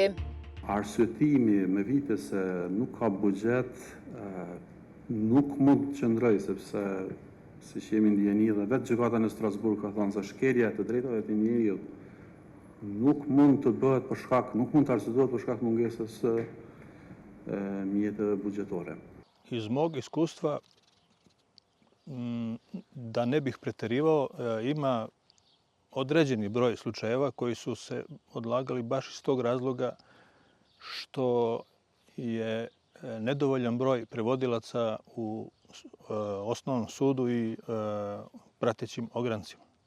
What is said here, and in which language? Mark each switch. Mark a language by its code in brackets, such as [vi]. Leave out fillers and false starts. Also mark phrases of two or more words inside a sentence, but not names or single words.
[sq] Arsyetimi me vite se nuk ka buxhet nuk mund të qëndrojë, sepse siç jemi ndjeni dhe vetë gjykata në Strasburg ka thënë se shkelja e të drejtave të njeriut nuk mund të bëhet nuk mund të arsyetohet për shkak të mungesës mjeteve buxhetore. [sr] Iz mog iskustva, da ne bih preterivao, ima određeni broj slučajeva koji su se odlagali baš iz tog razloga što je nedovoljan broj prevodilaca u osnovnom sudu i pratećim ograncima.